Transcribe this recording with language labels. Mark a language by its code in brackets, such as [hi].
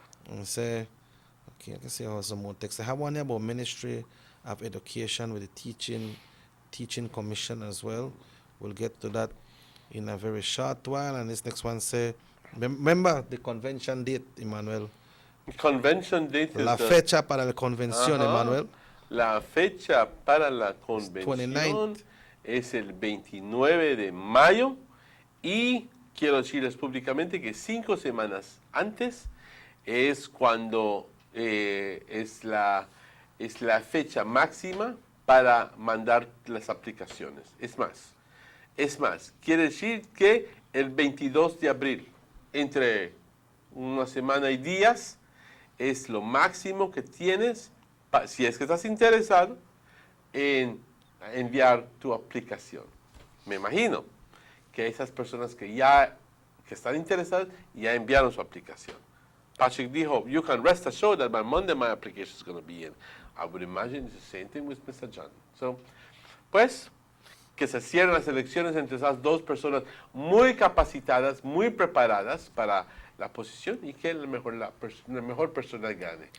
[en] And say, okay, I can see how some more text. I have one here about Ministry of Education with the Teaching Commission as well. We'll get to that in a very short while. And this next one say, remember the convention date, Emmanuel? Convention date [es] La fecha para la convención, Emmanuel. La fecha para la convención [en] 29th. [es] Es el 29 de mayo y quiero decirles públicamente que 5 semanas antes es cuando es la fecha máxima para mandar las aplicaciones. Es más, quiere decir que el 22 de abril, entre una semana y días, es lo máximo que tienes, si es que estás interesado, en enviar tu aplicación. Me imagino que esas personas que están interesadas ya enviaron su aplicación. [en] Patrick dijo, you can rest assured that by Monday my application is going to be in. I would imagine it's the same thing with Mr. John. [es] So, pues, que se cierren las elecciones entre esas dos personas muy capacitadas, muy preparadas para la posición y que la mejor persona gane.